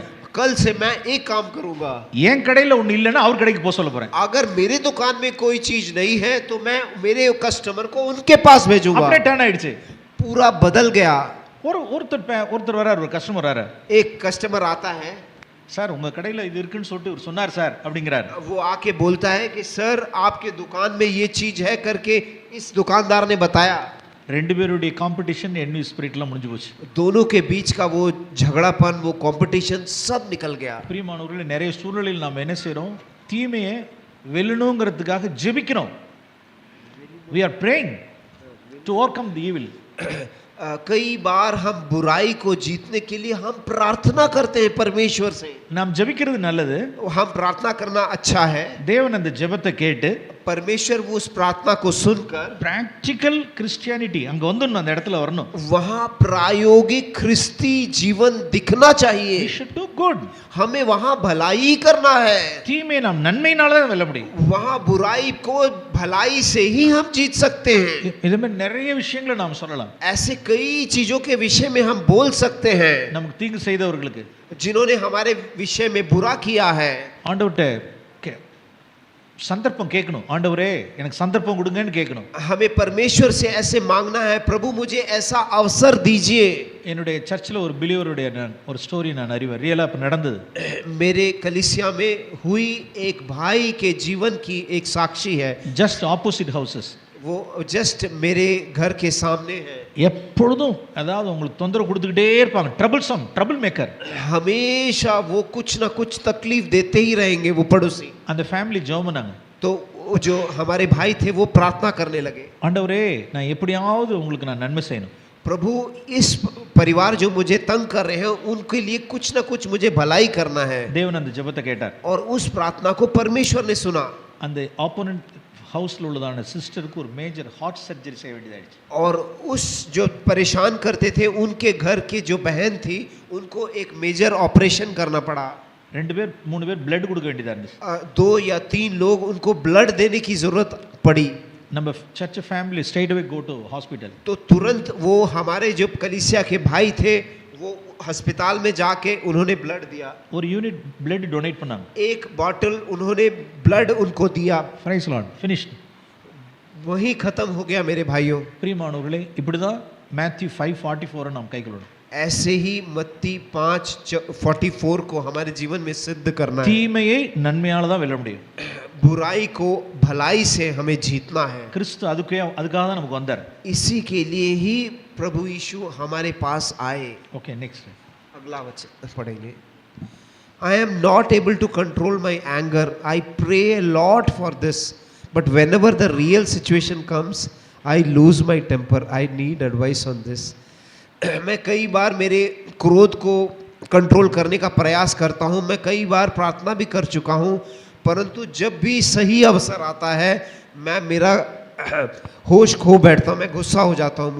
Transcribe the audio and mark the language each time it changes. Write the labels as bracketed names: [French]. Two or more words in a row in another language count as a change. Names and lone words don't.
[Hindi] कल से मैं एक काम करूंगा, [Tamil] என் கடையில ஒன்னு இல்லைன்னா அவர் கடைக்கு போக சொல்ல போறேன். [Hindi] अगर मेरे दुकान में कोई चीज नहीं है तो मैं मेरे कस्टमर को उनके पास भेजूंगा। [Tamil] அப்படியே டர்ன் ஆயிடுச்சு. [Hindi] पूरा बदल गया। [Tamil] ஒருத்தர் வரார், ஒரு கஸ்டமர் வரார். [Hindi] एक कस्टमर आता है, [Tamil] சார் உங்க கடையில இது இருக்குன்னு சொல்லிட்டு இவர் சொன்னார் சார் அப்படிங்கிறார். [Hindi] वो आके बोलता है कि सर आपके दुकान में ये चीज है करके इस दुकानदार ने बताया। [Tamil] ரெண்டு பேருடைய [English] competition envy spiritlam [Tamil] முடிஞ்சு போச்சு. [Hindi] दोनों के बीच का वो झगड़ापन, वो कंपटीशन सब निकल गया। [Tamil] பிரியமானவர்களே, நிறைய சூழ்நிலையில் நாம் என்ன செய்றோம்? தீமையை வெல்லணுங்கிறதுக்காக ஜெபிக்கிறோம். [English] we are praying to overcome the evil. [Hindi] कई बार हम बुराई को जीतने के लिए हम प्रार्थना करते हैं परमेश्वर से। [Tamil] நாம் ஜெபிக்கிறது நல்லது. [Hindi] हम प्रार्थना करना अच्छा है। [Tamil] தேவன் அந்த ஜெபத்தை கேட்டு [Hindi] परमेश्वर वो उस प्रार्थना को सुनकर [English] practical Christianity [Tamil] அங்க வந்துடணும், அந்த இடத்துல வரணும். [Hindi] वहाँ प्रायोगिक ख्रिस्ती जीवन दिखना चाहिए। [English] we should do good. [Hindi] हमें वहाँ भलाई करना है। [Tamil] தீமையை நாம் நன்மையினால தான் வெல்ல முடியும். [Hindi] वहाँ बुराई को भलाई से ही हम जीत सकते हैं। [Tamil] இது மாதிரி நிறைய விஷயங்களை நாம் சொல்லலாம். [Hindi] ऐसे कई चीजों के विषय में हम बोल सकते हैं [Tamil] நமக்கு தீங்கு செய்தவர்களுக்கு, [Hindi] जिन्होंने हमारे विषय में बुरा किया है। [Tamil] ஆண்டவர்ட்ட சந்தர்ப்பம் கேட்கணும். ஆண்டவரே எனக்கு சந்தர்ப்பம் கொடுங்கன்னு கேட்கணும். [Hindi] हमें परमेश्वर से ऐसे मांगना है, प्रभु मुझे ऐसा अवसर दीजिए। [Tamil] என்னுடைய சர்ச்சில் ஒரு பிலீவருடைய ஒரு ஸ்டோரி நான் அறிவேன், ரியலா இப்ப நடந்தது. [Hindi] मेरे कलीसिया में हुई एक भाई के जीवन की एक साक्षी है। [English] just opposite houses. [Hindi] वो जस्ट मेरे घर के सामने है। [Tamil] எப்பொழுதும் அதாவது உங்களுக்கு தொந்தரவு கொடுத்துக்கிட்டே இருப்பாங்க. [English] trouble maker. [Hindi] हमेशा वो कुछ ना कुछ तकलीफ देते ही रहेंगे वो पड़ोसी। [Tamil] அந்த ஃபேமிலி ஜெபம் பண்ணாங்க. [Hindi] तो जो हमारे भाई थे वो प्रार्थना करने लगे, [Tamil] ஆண்டவரே நான் எப்படியாவது உங்களுக்கு நான் நன்மை செய்யணும். [Hindi] प्रभु इस परिवार जो मुझे तंग कर रहे हैं उनके लिए कुछ ना कुछ मुझे भलाई करना है। [Tamil] தேவன் அந்த ஜெபத்தை கேட்டார். [Hindi] और उस प्रार्थना को परमेश्वर ने सुना। [Tamil] அந்த [English] opponent housela [Tamil] உள்ளதான சிஸ்டருக்கு ஒரு [English] major heart surgery [Tamil] செய்ய வேண்டியதாயிடுச்சு. [Hindi] और उस जो परेशान करते थे उनके घर की जो बहन थी उनको एक [English] major operation [Hindi] करना पड़ा। [Tamil] 2 பேர் 3 பேர் ब्लड கொடுக்க வேண்டியதா இருந்துச்சு. [Hindi] 2 या 3 लोग उनको ब्लड देने की जरूरत पड़ी। [English] நம்ம church family straight away go to hospital. [Hindi] तो तुरंत वो हमारे जो कलीसिया के भाई थे वो अस्पताल में जाके उन्होंने ब्लड दिया। [Tamil] ஒரு [English] unit blood donate [Tamil] பண்ணாங்க. [Hindi] एक बॉटल उन्होंने ब्लड उनको दिया। [English] Praise Lord. Finished. [Hindi] वही खत्म हो गया मेरे भाइयों। [Tamil] பிரியமானவர்களே, இப்படிதான் மேத்யூ 5:44 நாம் கைக்கொள்ளணும். [Hindi] ऐसे ही मत्ती 5:44 को हमारे जीवन में सिद्ध करना है। [Tamil] தீமையை நன்மையால தான் வெல்ல முடியும். [Hindi] बुराई को भलाई से हमें जीतना है। [Tamil] கிறிஸ்து அதுக்காக தான் நமக்கு வந்தார். [Hindi] इसी के लिए ही प्रभु यीशु हमारे पास आए। [English] Okay, next. [Hindi] अगला वचन पढ़ेंगे। [English] I am not able to control my anger. I pray a lot for this, but whenever the real situation comes, I lose my temper. I need advice on this. [Hindi] मैं कई बार मेरे क्रोध को कंट्रोल करने का प्रयास करता हूँ, मैं कई बार प्रार्थना भी कर चुका हूँ, परंतु जब भी सही अवसर आता है मैं मेरा होश खो बैठता हूँ, मैं गुस्सा हो जाता हूँ।